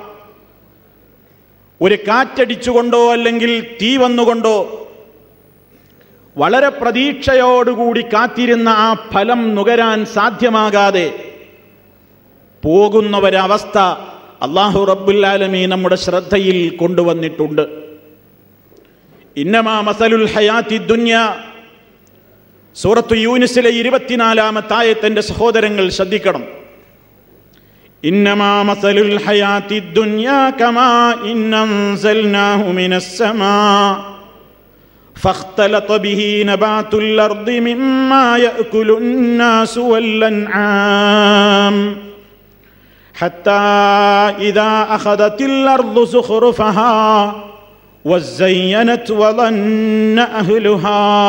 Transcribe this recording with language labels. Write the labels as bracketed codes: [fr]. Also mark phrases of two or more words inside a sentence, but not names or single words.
[ml] ഒരു കാറ്റടിച്ചുകൊണ്ടോ അല്ലെങ്കിൽ തീ വന്നുകൊണ്ടോ വളരെ പ്രതീക്ഷയോടുകൂടി കാത്തിരുന്ന ആ ഫലം നുകരാൻ സാധ്യമാകാതെ പോകുന്നവരവസ്ഥ [ar] الله رب العالمين [ml] നമ്മുടെ ശ്രദ്ധയിൽ കൊണ്ടുവന്നിട്ടുണ്ട്. [ar] إنما مثل الحياة الدنيا, [ml] സൂറത്തു യൂനുസിലെ 24-ാമത്തെ ആയത്തിന്റെ സഹോദരങ്ങൾ ശ്രദ്ധിക്കണം. [ar] إنما مثل الحياة الدنيا كماء أنزلناه من السماء فاختلط به نبات الأرض مما يأكل الناس والأنعام حتى إذا أخذت الأرض زخرفها وزينت وظن أهلها